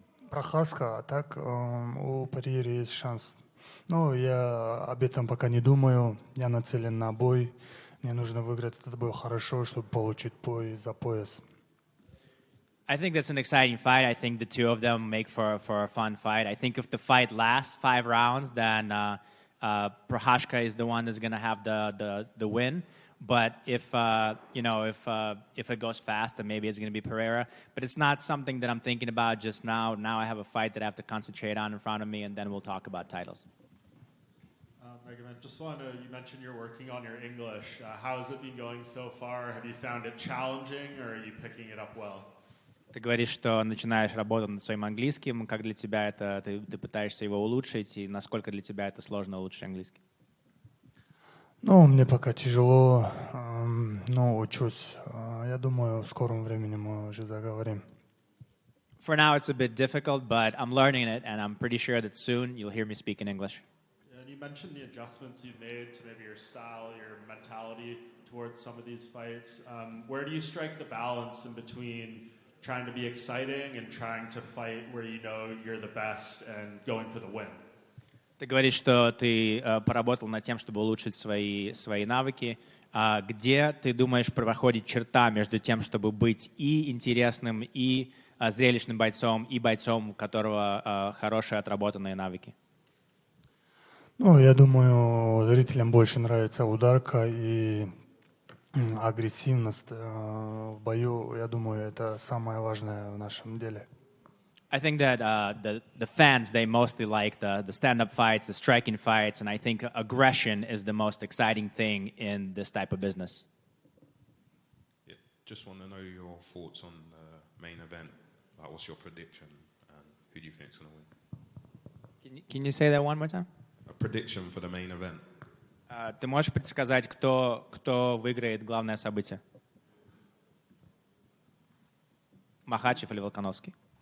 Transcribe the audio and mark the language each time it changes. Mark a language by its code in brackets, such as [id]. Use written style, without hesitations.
[ru] Прохаска, а так у Парири есть шанс. Но я об этом пока не думаю. Я нацелен на бой. Мне нужно выиграть этот бой хорошо, чтобы получить бой за пояс. [en] I think that's an exciting fight. I think the two of them make for a fun fight. I think if the fight lasts 5 rounds, then Prochazka is the one that's going to have the win. But if it goes fast, then maybe it's going to be Pereira. But it's not something that I'm thinking about just now. Now I have a fight that I have to concentrate on in front of me, and then we'll talk about titles. Magomed, just you mentioned you're working on your English. How has it been going so far? Have you found it challenging, or are you picking it up well? [ru] Ты говоришь, что начинаешь работать над своим английским. Как для тебя это? Ты пытаешься его улучшить, и насколько для тебя это сложно улучшить английский? Ну, мне пока тяжело, но учусь. Я думаю, в скором времени мы уже заговорим. [en] For now, it's a bit difficult, but I'm learning it, and I'm pretty sure that soon you'll hear me speak in English. And you mentioned the adjustments you've made to maybe your style, your mentality towards some of these fights. Where do you strike the balance in between trying to be exciting and trying to fight where you know you're the best and going for the win? [ru] Ты говоришь, что ты поработал над тем, чтобы улучшить свои навыки. Где, ты думаешь, проходит черта между тем, чтобы быть и интересным, и зрелищным бойцом, и бойцом, у которого хорошие отработанные навыки? Ну, я думаю, зрителям больше нравится ударка и агрессивность в бою. Я думаю, это самое важное в нашем деле. [en] I think that the fans, they mostly like the stand-up fights, the striking fights, and I think aggression is the most exciting thing in this type of business. Yeah, just want to know your thoughts on the main event. Like, what's your prediction, and who do you think is going to win? Can you say that one more time? A prediction for the main event. [ru] Ты можешь предсказать, кто выиграет главное событие? Махачев или Волконовский?